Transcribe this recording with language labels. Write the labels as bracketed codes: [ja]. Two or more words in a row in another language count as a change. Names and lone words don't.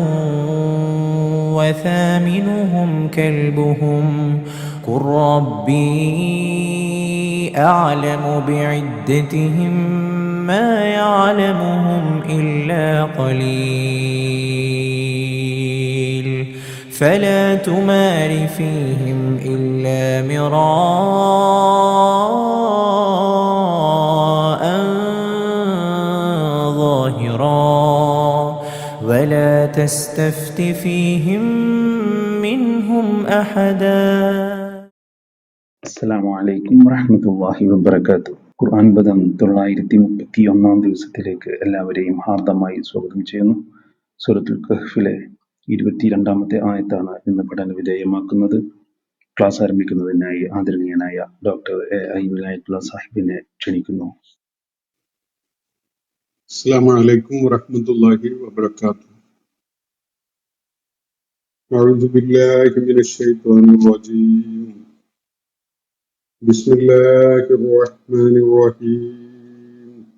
[ar] وثامنهم كلبهم قل ربي أعلم بعدتهم ما يعلمهم إلا قليل فلا تمار فيهم إلا مراء ظاهرا ولا تستفت فيهم منهم أحدا. السلام عليكم ورحمة الله وبركاته. [ml] ഖുർആൻ പദം 931 ദിവസത്തിലേക്ക് എല്ലാവരെയും ഹാർദമായി സ്വാഗതം ചെയ്യുന്നു. സൂറത്തുൽ കഹ്ഫിലെ 22-ാമത്തെ ആയത്താണ് ഇന്ന് പഠന വിധേയമാക്കുന്നത്. ക്ലാസ് ആരംഭിക്കുന്നതിനായി ആദരണീയനായ ഡോക്ടർ എ.ഐ. വിലായത്തുള്ള സാഹിബിനെ ക്ഷണിക്കുന്നു. [ar] السلام عليكم ورحمة الله وبركاته. أعوذ بالله من الشيطان الرجيم. بسم الله الرحمن الرحيم.